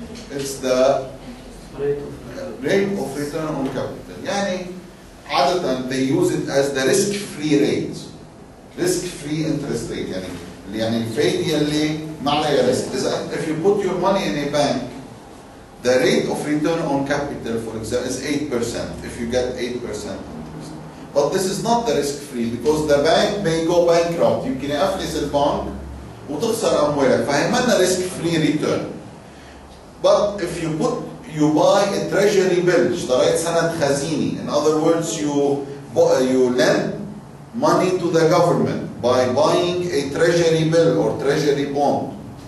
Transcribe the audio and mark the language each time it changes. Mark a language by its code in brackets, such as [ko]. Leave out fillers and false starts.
[en] It's the rate of return on capital. [ar] يعني عادة [en] they use it as the risk-free rate. Risk-free interest rate. [ar] يعني الفايدة اللي ما عليها risk. [en] If you put your money in a bank, the rate of return on capital, for example, is 8%. If you get 8% interest. But this is not the risk-free because the bank may go bankrupt. [ar] يمكن يفلس البنك وتخسر أموالك. فهي منا [en] risk-free return. But if you buy a treasury bill, [ar] اشتريت سند خزيني. [en] In other words, you lend money to the government by buying a treasury bill or treasury bond.